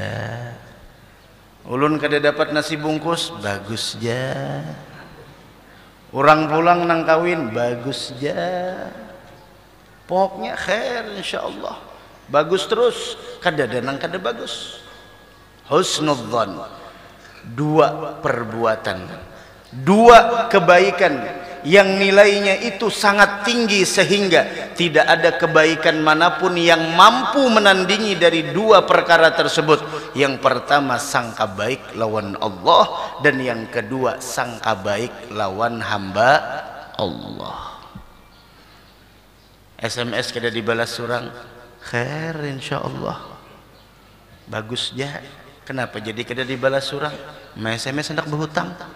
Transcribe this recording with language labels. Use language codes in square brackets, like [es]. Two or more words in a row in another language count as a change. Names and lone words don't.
[bjn] Ulun kada dapat nasi bungkus, bagus saja. Orang pulang nang kawin, bagus saja. Pokoknya [ar] خير إن شاء الله. [bjn] Bagus terus, kada ada nang kada bagus. [id] Husnudzan, dua perbuatan, dua kebaikan yang nilainya itu sangat tinggi sehingga tidak ada kebaikan manapun yang mampu menandingi dari dua perkara tersebut. Yang pertama sangka baik lawan Allah, dan yang kedua sangka baik lawan hamba Allah. [bjn] SMS kada dibalas surang, [ar] خير إن شاء الله, [bjn] bagus jah. Kenapa jadi kada dibalas surang? Ma SMS hendak berhutang.